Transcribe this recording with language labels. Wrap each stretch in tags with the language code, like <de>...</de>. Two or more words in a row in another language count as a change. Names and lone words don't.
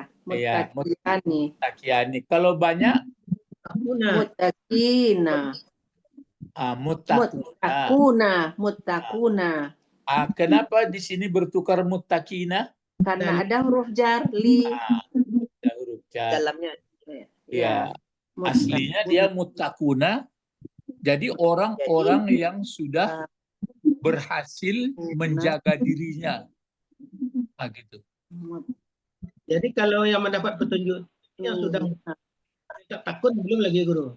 <id>Muttaqiyani. Kalau banyak?</id> <ar>متقين. متقون.</ar> <id>Kenapa di sini bertukar muttaqina? Karena ada huruf jar li. Ada huruf jar. Dalamnya. Ya. Aslinya dia muttaquna. Jadi orang-orang yang sudah berhasil menjaga dirinya. Gitu. Jadi kalau yang mendapat petunjuk yang sudah takut belum lagi guru.</id>